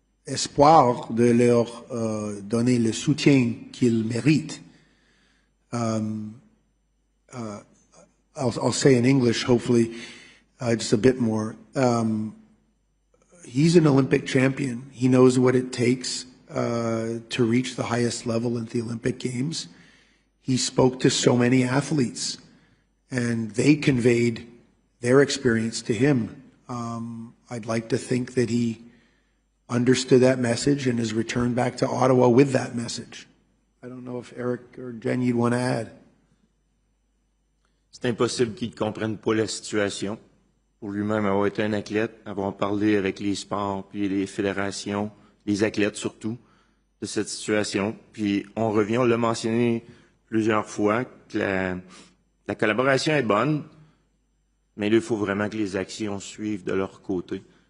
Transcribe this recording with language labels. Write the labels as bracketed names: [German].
[French] espoir de leur donner le soutien qu'ils méritent. [English] I'll say in English, hopefully, just a bit more. He's an Olympic champion. He knows what it takes to reach the highest level in the Olympic Games. He spoke to so many athletes, and they conveyed their experience to him. I'd like to think that he understood that message and has returned back to Ottawa with that message. I don't know if Eric or Jen, you'd want to add. [French] C'est impossible qu'il ne comprenne pas la situation. Pour lui-même avoir été un athlète, avoir parlé avec les sports, puis les fédérations, les athlètes surtout, de cette situation. Puis on revient, on l'a mentionné plusieurs fois, que la collaboration est bonne, mais là, il faut vraiment que les actions suivent de leur côté.